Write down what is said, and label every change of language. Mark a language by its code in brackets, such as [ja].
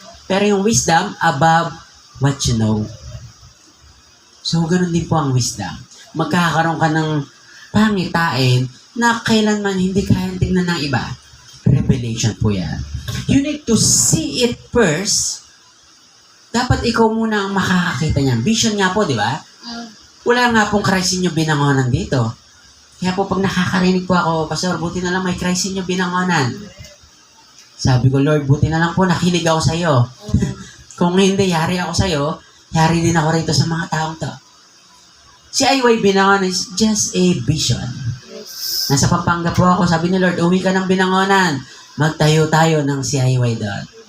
[tl] Pero yung [en] wisdom, above what you know. [tl] So, ganun din po ang wisdom. Magkakaroon ka ng pangitain na kailanman hindi kayang tingnan ng iba. [en] Revelation [tl] po yan. [en] You need to see it first. [tl] Dapat ikaw muna ang makakakita niyan. Vision nga po, di ba? Wala nga pong Christ inyo binangonan dito. Kaya po pag nakakarinig po ako, Pastor, buti na lang may Christ inyo binangonan. Sabi ko, Lord, buti na lang po nakinig ako sa iyo. Kung hindi, yari ako sa iyo, yari din ako rito sa mga taong to. [en] Si IY binangonan is just a vision. [tl] Nasa Pampanga po ako, sabi ni Lord, uwi ka ng binangonan. Magtayo tayo ng CIY doon.